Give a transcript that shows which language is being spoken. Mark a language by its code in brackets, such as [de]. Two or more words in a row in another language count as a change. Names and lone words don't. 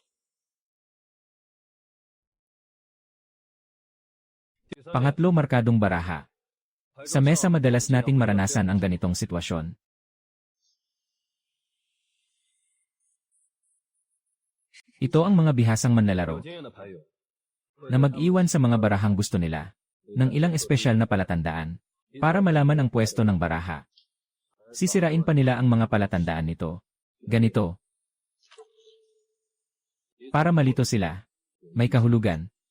[tl] Pangatlo, markadong baraha. Sa mesa madalas nating maranasan ang ganitong sitwasyon. Ito ang mga bihasang manlalaro [zh] 有经验的牌友 [tl] na mag-iwan sa mga barahang gusto nila ng ilang espesyal na palatandaan para malaman ang pwesto ng baraha. Sisirain pa nila ang mga palatandaan nito. Ganito. Para malito sila. May kahulugan.